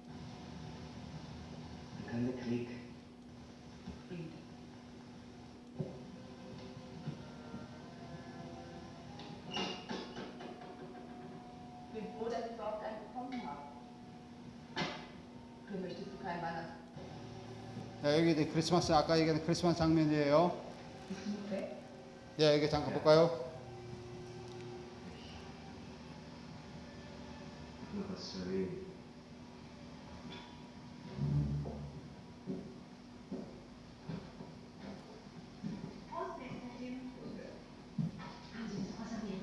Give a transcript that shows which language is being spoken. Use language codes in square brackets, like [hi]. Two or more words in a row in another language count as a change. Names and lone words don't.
[de] Dann kam der Krieg. Friede. Ich bin froh, dass ich überhaupt einen bekommen habe. Du möchtest du keinen Weihnachten? [ko] 네, 여기 이제 크리스마스 아까 얘기한 크리스마스 장면이에요. [de] Bist du weg? [ko] 네, 여기 잠깐 볼까요? [de] Ich hab noch was zu erwähnen. Haben Sie das auserwählt?